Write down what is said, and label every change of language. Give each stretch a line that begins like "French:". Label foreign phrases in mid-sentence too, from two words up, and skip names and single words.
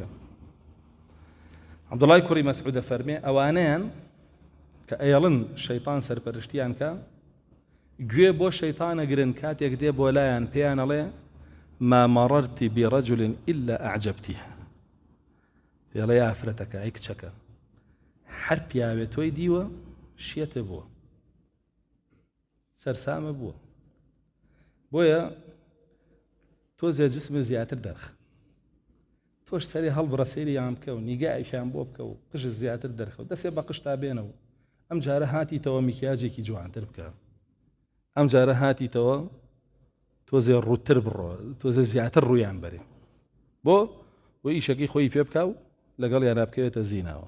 Central Kurdish: عەبدوڵای کوڕی مەسعودە فەرمێ ئەوانەیان کە ئەیەڵن شەیطان سەرپەرشتیان کە، گوێ بۆ شەیطانە گرن، کاتێک دێ بۆ لایەن پێیان ئەڵێ
Arabic: ما مررت برجل إلا أعجبته،
Central Kurdish: پێڵێ ئافرەتەکە ئەی کچەکە هەر پیاوێ تۆی دیوە شێتە بووە، سەرسامە بووە، بۆیە تۆ جسمە زیاتر دەرخە، تۆش سەری هەڵبڕە سەیریان بکە و نیگایشیان بۆ بکە و قژ زیاتر دەرخە و دەسێ بە قشتا بێنەوە، ئەم جارە هاتیتەوە میکیاجێکی جوانتر بکە، ئەم جارە هاتیتەوە تۆزێ ڕووتر بڕۆ، تۆزێ زیاتر ڕوویان بەرێ، بۆ ئیشەکەی خۆی پێ بکە و لەگەڵ یان بکەوێتە زیناوە.